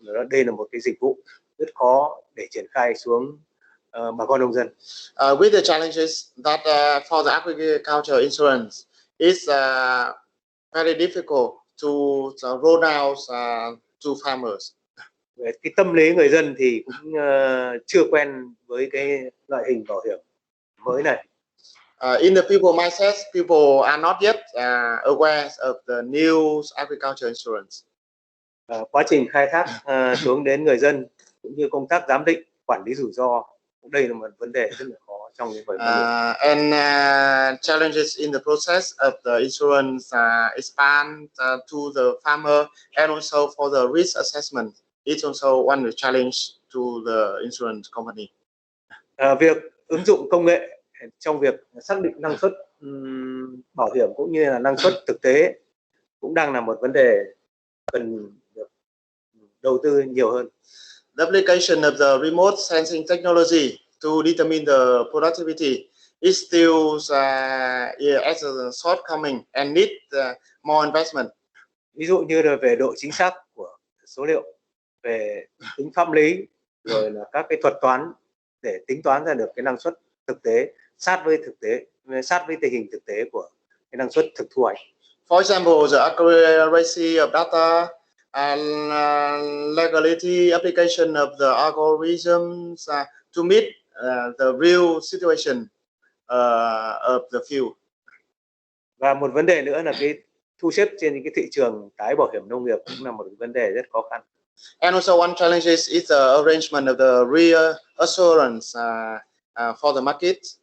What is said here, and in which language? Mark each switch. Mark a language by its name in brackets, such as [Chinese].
[Vietnamese] Đây là một cái dịch vụ rất khó để triển khai xuống bà con nông dân. [English] With the challenges that for the agriculture insurance is very difficult to roll out to farmers. [Vietnamese] Về cái tâm lý người dân thì cũng chưa quen với cái loại hình bảo hiểm mới này. [English] In the people mindset, people are not yet aware of the new agriculture insurance. [Vietnamese] Quá trình khai thác xuống đến người dân cũng như công tác giám định, quản lý rủi ro, đây là một vấn đề rất là khó trong cái vấn đề. [English] And challenges in the process of the insurance expand to the farmer and also for the risk assessment. It's also one challenge to the insurance company. [Vietnamese] Việc ứng dụng công nghệ trong việc xác định năng suất bảo hiểm cũng như là năng suất thực tế cũng đang là một vấn đề cần được đầu tư nhiều hơn. [English] The application of the remote sensing technology to determine the productivity is still as a shortcoming and need more investment. [Vietnamese] Ví dụ như là về độ chính xác của số liệu, về tính pháp lý, rồi là các cái thuật toán để tính toán ra được cái năng suất thực tế sát với tình hình thực tế của cái năng suất thực thu hoạch. [English] For example, the accuracy of data and legality application of the algorithms to meet the real situation of the field. [Vietnamese] Và một vấn đề nữa là cái thu xếp trên cái thị trường tái bảo hiểm nông nghiệp cũng là một vấn đề rất khó khăn. [English] And also one challenge is the arrangement of the reassurance for the market.